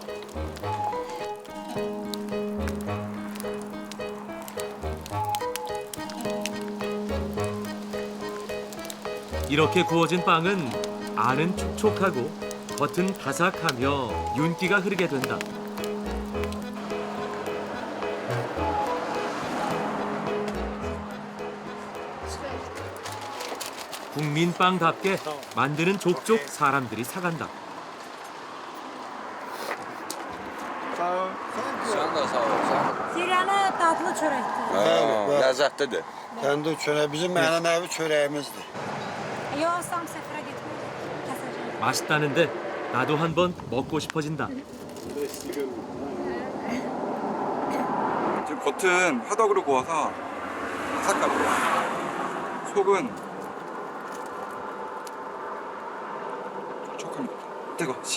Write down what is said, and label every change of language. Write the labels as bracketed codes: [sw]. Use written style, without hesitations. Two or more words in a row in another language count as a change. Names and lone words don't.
[ko] 이렇게 구워진 빵은 안은 촉촉하고 겉은 바삭하며 윤기가 흐르게 된다. 국민빵답게 만드는 족족 사람들이 사간다. [tr] Siryanı tatlı çörektir. Lezzetlidir. Kendi çöreği bizim mənevi çöreğimizdir. Yoğursam sefere gitmem. Keseceğim. [ko] 맛있다는데 나도 한번 먹고 싶어진다. 지금 겉은 화덕으로 구워서 바삭하고요. 속은 촉촉합니다. 뜨거.